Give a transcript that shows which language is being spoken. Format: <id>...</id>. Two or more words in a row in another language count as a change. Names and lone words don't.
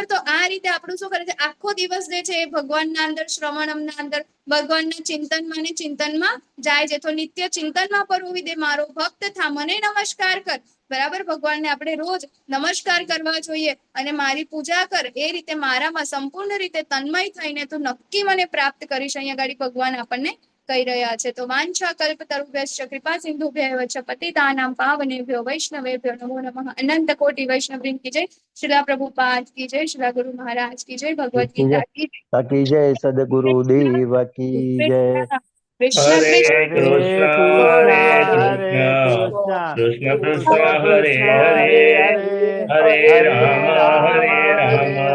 <gu>તો આ રીતે આપણું શું કરે છે, આખો દિવસ જે છે એ ભગવાનના અંદર, શ્રવણમના અંદર, ભગવાનના ચિંતનમાં ને ચિંતનમાં જાય છે. તો નિત્ય ચિંતનમાં પરવું દે મારો ભક્ત થા, મને નમસ્કાર કર, બરાબર. ભગવાનને આપણે રોજ નમસ્કાર કરવા જોઈએ અને મારી પૂજા કર. એ રીતે મારામાં સંપૂર્ણ રીતે તન્મય થઈને તું નક્કી મને પ્રાપ્ત કરીશ. અહીંયા ગાડી ભગવાન આપણને કહી રહ્યા છે. તો</gu> <sa>वांछा कल्पतरुभ्यश्च कृपा सिंधुभ्यैव च पतितानां पावनेभ्यो वैष्णवेभ्यो नमो नमः.</sa> <gu>અનંત કોટિ વૈષ્ણવવૃંદ</gu> <hi>की जय.</hi> <gu>શ્રીલા પ્રભુપાદ</gu> <hi>की जय.</hi> <gu>શ્રીલા ગુરુ મહારાજ</gu> <hi>की जय.</hi> <gu>ભગવદ ગીતા</gu> <hi>की जय.</hi> <gu>બાકી જય સદગુરુ દેવ</gu> <hi>की जय.</hi> <sa>કૃષ્ણ હરે કૃષ્ણ कृष्ण हरे कृष्ण कृष्ण कृष्ण हरे हरे हरे राम हरे राम હરે રામ</sa>